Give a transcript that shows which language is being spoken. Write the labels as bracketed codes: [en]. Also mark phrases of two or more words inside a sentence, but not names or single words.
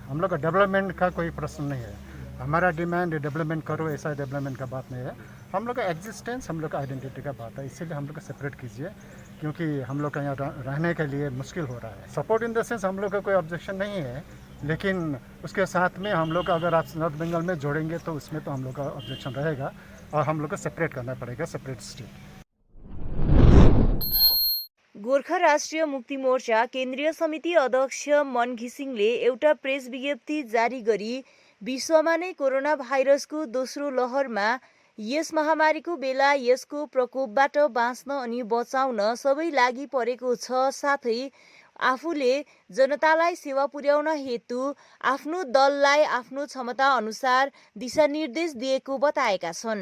[hi] हम लोग का डेवलपमेंट का कोई प्रश्न नहीं है, हमारा डिमांड डेवलपमेंट करो ऐसा डेवलपमेंट का बात नहीं है, हम लोग का एग्जिस्टेंस हम लोग का आइडेंटिटी का बात है, इसीलिए हम लोग को सेपरेट कीजिए, क्योंकि हम लोग का यहाँ रहने के लिए मुश्किल हो रहा है। [en] support in the sense [hi] हम लोग का कोई ऑब्जेक्शन नहीं है, लेकिन उसके साथ में हम लोग का अगर आप नॉर्थ बंगाल में जोड़ेंगे तो उसमें तो हम लोग का ऑब्जेक्शन रहेगा और हम लोग को सेपरेट करना पड़ेगा, [en] separate state. [ne] गोर्खा राष्ट्रिय मुक्ति मोर्चा केन्द्रीय समिति अध्यक्ष मन घिसिङले एउटा प्रेस विज्ञप्ति जारी गरी विश्वमा नै कोरोना भाइरसको दोस्रो लहरमा यस महामारीको बेला यसको प्रकोपबाट बाँच्न अनि बचाउन सबै लागि परेको छ, साथै आफूले जनतालाई सेवा पुर्याउन हेतु आफ्नो दललाई आफ्नो क्षमता अनुसार दिशानिर्देश दिएको बताएका छन्।